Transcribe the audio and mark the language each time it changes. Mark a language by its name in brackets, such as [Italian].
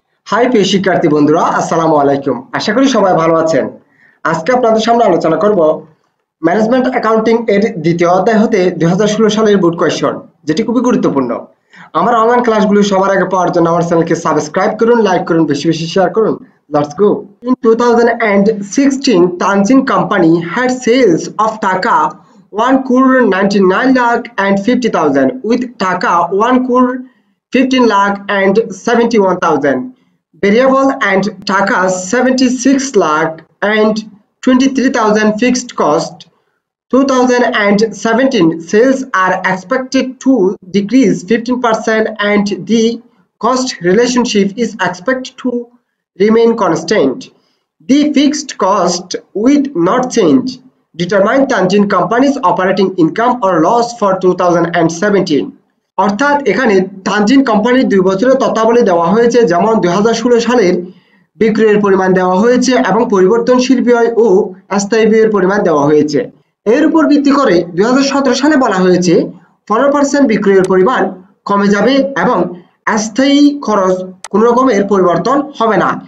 [Bangla] High প্রিয় শিক্ষার্থী বন্ধুরা, আসসালামু আলাইকুম। আশা করি সবাই ভালো আছেন। আজকে আপনাদের সামনে আলোচনা করব ম্যানেজমেন্ট অ্যাকাউন্টিং এর দ্বিতীয় অধ্যায় হতে 2016 সালের বোর্ড কোয়েশ্চন, যেটি খুবই গুরুত্বপূর্ণ। আমার অনলাইন ক্লাসগুলো সবার আগে পাওয়ার জন্য আমার চ্যানেলকে সাবস্ক্রাইব করুন, লাইক করুন, বেশি বেশি শেয়ার করুন। [English] Let's go. In 2016, Tanzin Company had sales of Taka 1 crore 99 lakh and 50,000 with Taka 1 crore 15 lakh and 71,000. Variable and Taka 76 lakh and 23,000 fixed cost. 2017 sales are expected to decrease 15% and the cost relationship is expected to remain constant. The fixed cost will not change. Determine Tanzin Company's operating income or loss for 2017. [Bangla] অর্থাৎ এখানে তানজিন কোম্পানির 2 বছরের তথ্যাবলি দেওয়া হয়েছে, যেমন 2016 সালের বিক্রয়ের পরিমাণ দেওয়া হয়েছে এবং পরিবর্তনশীল ব্যয় ও স্থায়ী ব্যয়ের পরিমাণ দেওয়া হয়েছে। এর উপর ভিত্তি করে 2017 সালে বলা হয়েছে 15% বিক্রয়ের পরিমাণ কমে যাবে এবং স্থায়ী খরচ কোনো রকমের পরিবর্তন হবে না।